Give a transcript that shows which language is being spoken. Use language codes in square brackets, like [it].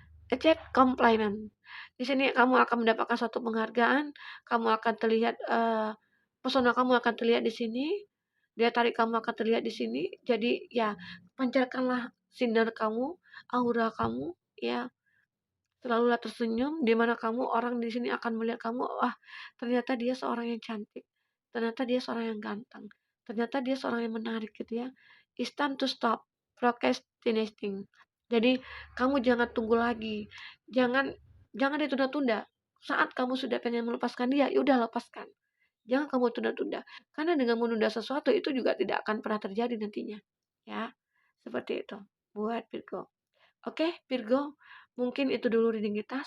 [id] Cek komplimen. Di sini kamu akan mendapatkan suatu penghargaan, kamu akan terlihat, pesona kamu akan terlihat di sini, daya tarik kamu akan terlihat di sini. Jadi ya pancarkanlah sinar kamu, aura kamu, ya. Selalulah tersenyum, di mana kamu orang di sini akan melihat kamu, wah ternyata dia seorang yang cantik, ternyata dia seorang yang ganteng, ternyata dia seorang yang menarik gitu ya. [en] It's time to stop procrastinating. [id] Jadi kamu jangan tunggu lagi, jangan jangan ditunda-tunda. Saat kamu sudah pengen melepaskan dia, ya udah lepaskan. Jangan kamu tunda-tunda. Karena dengan menunda sesuatu itu juga tidak akan pernah terjadi nantinya. Ya, seperti itu. Buat Virgo. Oke, Virgo, mungkin itu dulu reading kita.